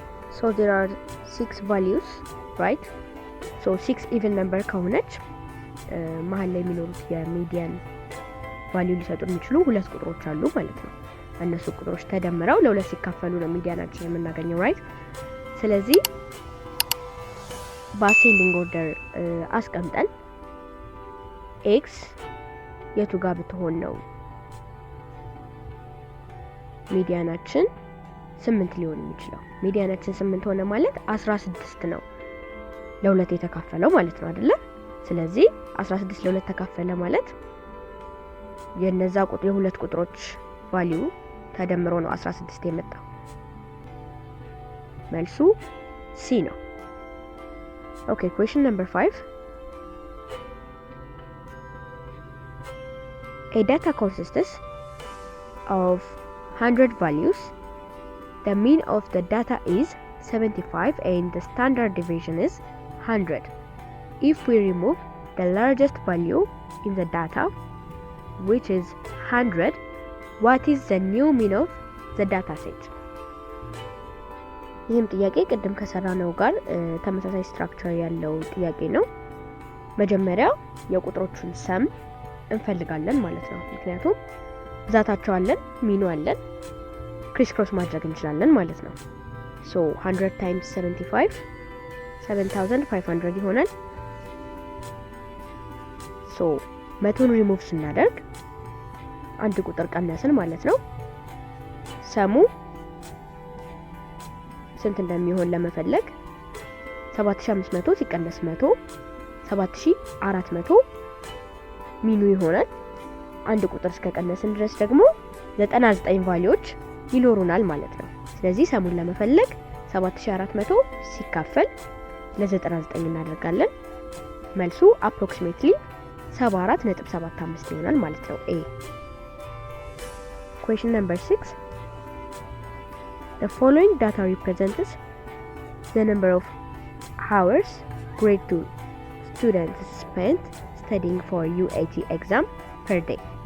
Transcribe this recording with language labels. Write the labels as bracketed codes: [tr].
[en] So there are 6 values, right? [am] So 6 even number ከሆነች መሃል ላይ የሚኖሩት የሚዲያን ቫልዩ ሊሰጡ የሚችሉ ሁለት ቁጥሮች አሉ ማለት ነው። እነሱ ቁጥሮች ተደምረው ለሁለት ሲካፈሉ ነው ሚዲያናችን የምናገኘው ራይት። ስለዚህ በአሴንዲንግ ኦርደር አስቀምጠን ኤክስ የቱ ጋር ብትሆን ነው ሚዲያናችን 8 ሊሆን የሚችለው? ሚዲያናችን 8 ሆነ ማለት 16 ነው ለሁለት የተካፈለው ማለት ነው አይደለ? ስለዚህ 16 ለሁለት ተካፈለ ማለት የነዛ ቁጥር የሁለት ቁጥሮች ቫልዩ ተደምሮ ነው 16 የመጣው። መልሱ ሲ ነው። [en] Okay, question number 5. A data consists of 100 values. The mean of the data is 75 and the standard deviation is 100. If we remove the largest value in the data, which is 100, what is the new mean of the data set? [am] ይህም ጥያቄ ቅድም ከሰራነው ጋር ተመሳሳይ ስትራክቸር ያለው ጥያቄ ነው። መጀመሪያ የቁጥሮቹን ሰም እንፈልጋለን ማለት ነው። ምክንያቱም ብዛታቸው አለን፣ ሚኑ አለን፣ ክሪስ ክሮስ ማድረግ እንችላለን ማለት ነው። ሶ 100 times 75 7500 ይሆናል። ሶ 100ን ሪሙቭ ስናደርግ አንድ ቁጥር ቀነስን ማለት ነው። ሰሙ ስንት እንደሚሆን ለመፈለግ 7500 ሲቀነስ 100 7400 ሚኑ ይሆናል። አንድ ቁጥር እስከቀነስን ድረስ ደግሞ 99 ቫልዩዎች ይኖሩናል ማለት ነው። ስለዚህ ሰሙን ለመፈለግ 7400 ሲካፈል ለ99 እናደርጋለን። መልሱ approximately 74.75 ይሆናል ማለት ነው። A. [en] Question number 6. The following data represents the number of hours grade 2 students spent studying for UAT exam per day.